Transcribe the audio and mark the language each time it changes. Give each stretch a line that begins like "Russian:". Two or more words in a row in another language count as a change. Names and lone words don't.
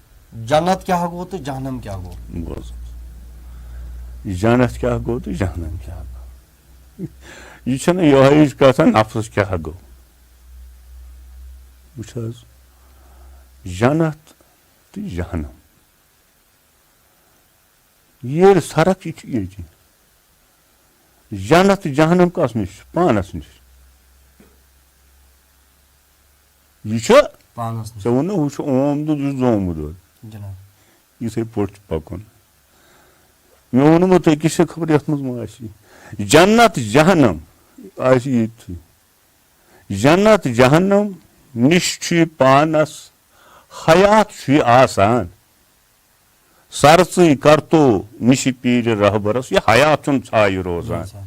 Kashmiri: جنت کیا گو تو جہنم کیا گو؟ بوز جنت کیا گو تو جہنم کیا گو؟ یہ چھنہ یہے کتھا نفسس کیا گو؟ وچھ حظ جنت تو جہنم یہ فرق یہ جنت جہنم کس نش پانس نش یہ پانس ژےٚ ووٚنُہ ہُہ چھُ اوم دۄد یہِ چھُ زومُت دۄد جناب یِتھٕے پٲٹھۍ چھُ پکُن مےٚ ووٚنمُت أکِس چھِ خبر یتھ منٛز ما آسہِ جنت جہنم آسہِ ییٚتھی جنت جہنم نش چھُ یہِ پانس حیات چھُ یہِ آسان سرژٕے کرتو نِشہِ پیٖرِ رہبرس یہِ حیات چھُنہٕ ژھایہِ روزان